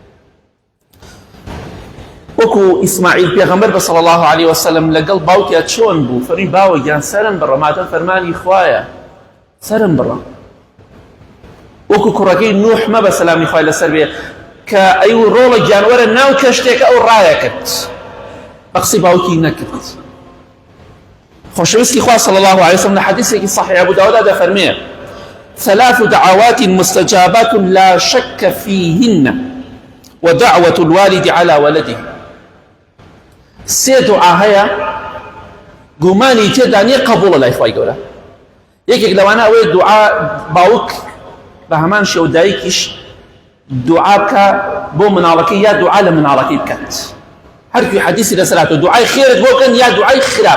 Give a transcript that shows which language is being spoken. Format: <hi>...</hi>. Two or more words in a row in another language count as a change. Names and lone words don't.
<ckb>وەکو ئیسماعیل پێغەمبەر بە</ckb> <ar>صلی الله عليه وسلم</ar> <ckb>لەگەڵ باوکیا چۆن بوو، فەرمی باوەگیان سەرم بڕە، ماتە فەرمانی خوایە سەرم بڕە. وەکو کوڕەکەی نوح مەبە سەلامی خوای لەسەر بێ کە ئەی ڕۆڵە گیانوەرە ناو کەشتێکە ئەو ڕایەکرد، بە قسەی باوکی نەکرد. خۆشەویستی خوا</ckb> <ar>صلی الله عليه وسلم</ar> <ckb>لە حەدیثێکی صحیح ئەبو داووددا دەفەرمێ</ckb> <ar>ثلاث دعوات مستجابات لا شك فيهن ودعوة الوالد على ولده.</ar> <ckb>سێ دوعا هەیە گومانی تێدا نییە قبوڵە لای خوای گەورە. یەکێک لەوانە ئەوەیە دوعا باوک بە هەمان شێوە دایکیش دوعا بکە بۆ مناڵەکەی، یا دوعا لە مناڵەکەی بکات. هەرکوی حەدیثی لەسەراتەوە دوعای خێرت بۆ بکەن یا دوعای خراپ.</ckb>